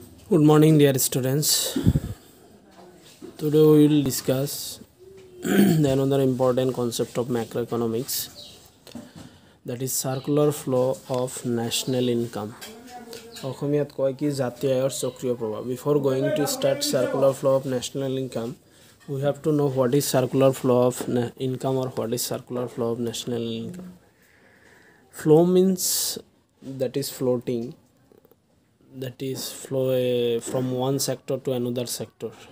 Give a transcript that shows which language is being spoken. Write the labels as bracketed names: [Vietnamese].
[English] Good morning, dear students. Today we will discuss another important concept of macroeconomics, that is circular flow of national income. [Assamese] অসমীয়াত কয় কি জাতীয় আয়ৰ চক্ৰীয় প্ৰভাৱ. [English] Before going to start circular flow of national income, we have to know what is circular flow of income or what is circular flow of national income. Flow means that is floating, that is flow from one sector to another sector.